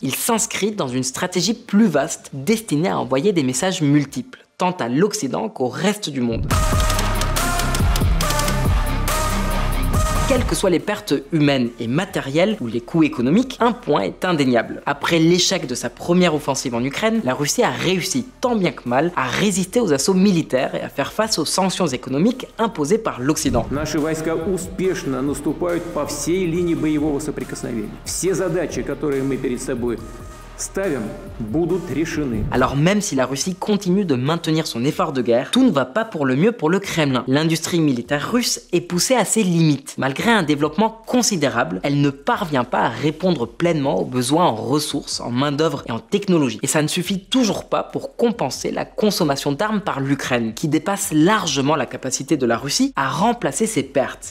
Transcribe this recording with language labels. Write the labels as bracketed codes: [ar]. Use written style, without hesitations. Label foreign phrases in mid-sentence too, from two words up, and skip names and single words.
[fr] Il s'inscrit dans une stratégie plus vaste destinée à envoyer des messages multiples, tant à l'Occident qu'au reste du monde. Quelles que soient les pertes humaines et matérielles ou les coûts économiques, un point est indéniable. Après l'échec de sa première offensive en Ukraine, la Russie a réussi tant bien que mal à résister aux assauts militaires et à faire face aux sanctions économiques imposées par l'Occident. [ru] Наши войска успешно наступают по всей линии боевого соприкосновения. Все задачи, которые мы перед собой ставим, будут решены. [fr] Alors même si la Russie continue de maintenir son effort de guerre, tout ne va pas pour le mieux pour le Kremlin. L'industrie militaire russe est poussée à ses limites. Malgré un développement considérable, elle ne parvient pas à répondre pleinement aux besoins en ressources, en main-d'œuvre et en technologie. Et ça ne suffit toujours pas pour compenser la consommation d'armes par l'Ukraine, qui dépasse largement la capacité de la Russie à remplacer ses pertes.